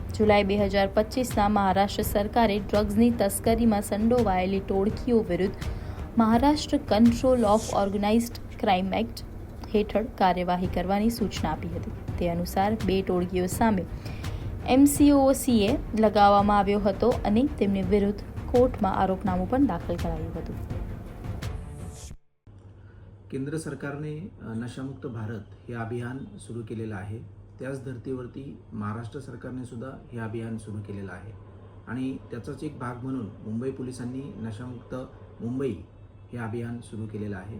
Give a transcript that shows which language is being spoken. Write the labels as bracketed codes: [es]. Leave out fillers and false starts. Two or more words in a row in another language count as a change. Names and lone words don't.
[gu] જુલાઈ 2025ના મહારાષ્ટ્ર સરકારે ડ્રગ્સની તસ્કરીમાં સંડોવાયેલી ટોળકીઓ વિરુદ્ધ મહારાષ્ટ્ર કંટ્રોલ ઓફ ઓર્ગેનાઇઝ્ડ ક્રાઇમ એક્ટ હેઠળ કાર્યવાહી કરવાની સૂચના આપી હતી. તે અનુસાર 2 ટોળકીઓ સામે MCOCA લગાવવામાં આવ્યો હતો અને તેમની વિરુદ્ધ કોર્ટમાં આરોપનામું પણ દાખલ કરાયું હતું. [mr] केंद्र सरकारने नशामुक्त भारत हे अभियान सुरू केलेलं आहे. त्याच धर्तीवरती महाराष्ट्र सरकारने सुद्धा हे अभियान सुरू केलेलं आहे आणि त्याचाच एक भाग म्हणून मुंबई पोलिसांनी नशामुक्त मुंबई हे अभियान सुरू केलेलं आहे.